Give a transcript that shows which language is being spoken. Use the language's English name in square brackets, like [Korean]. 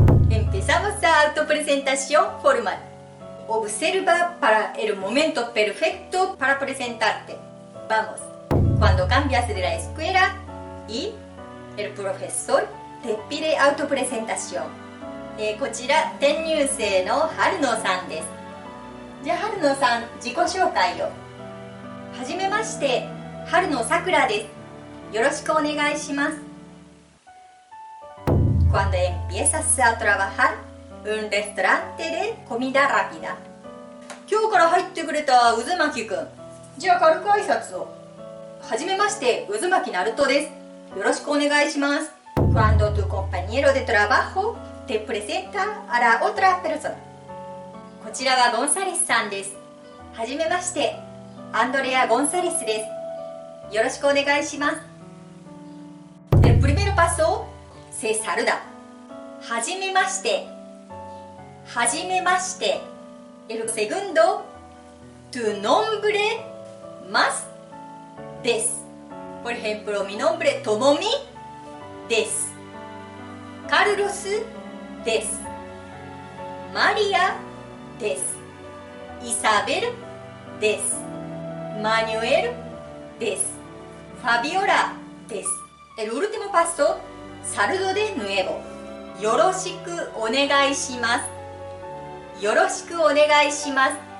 [Spanish] Empezamos la autopresentación formal. Observa para el momento perfecto para presentarte. Vamos, cuando cambias de la escuela y el profesor te pide autopresentación. [Japanese] こちら、転入生の春野さんです。じゃあ春野さん、自己紹介を。はじめまして、春野さくらです。よろしくお願いします。 [Spanish] Cuando empiezas a trabajar en un restaurante de comida rápida. [Japanese] 今日から入ってくれた渦巻くん。じゃあ軽く挨拶を。はじめまして、渦巻ナルトです。よろしくお願いします。 [Spanish] Cuando tu compañero de trabajo te presenta a la otra persona. [Japanese] こちらはゴンサレスさんです。はじめまして、アンドレア・ゴンサレスです。よろしくお願いします。 [Spanish] El primer paso se saluda. [Japanese] はじめまして。はじめまして。 [Spanish] El segundo, tu nombre más des. Por ejemplo, mi nombre Tomomi des. Carlos des. María des. Isabel des. Manuel des. Fabiola des. El último paso, saludo de nuevo. [Japanese] よろしくお願いします。よろしくお願いします。